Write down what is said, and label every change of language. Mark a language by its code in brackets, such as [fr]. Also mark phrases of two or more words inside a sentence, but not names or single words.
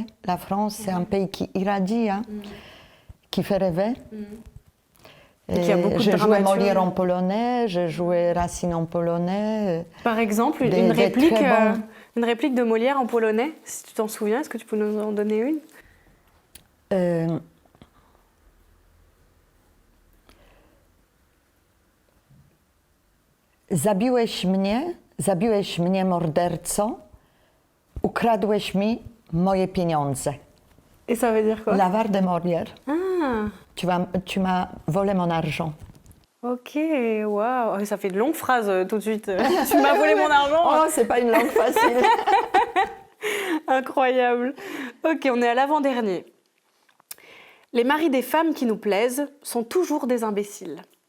[fr] La France, c'est un pays qui irradie, hein, qui fait rêver. Et qui a beaucoup de je jouais dramaturge. Molière en polonais, je jouais Racine en polonais. Par exemple, une réplique de Molière en polonais, si tu t'en souviens, est-ce que tu peux nous en donner une? [pl] Zabiłeś mnie morderco, ukradłeś mi moje pieniądze. [fr] Et ça veut dire quoi? L'avare de Molière. Ah, Tu m'as volé mon argent. ok, waouh, ça fait de longues phrases tout de suite. Tu m'as volé mon argent. Oh, c'est pas une langue facile. Incroyable. Ok, on est à l'avant-dernier. Les maris des femmes qui nous plaisent sont toujours des imbéciles.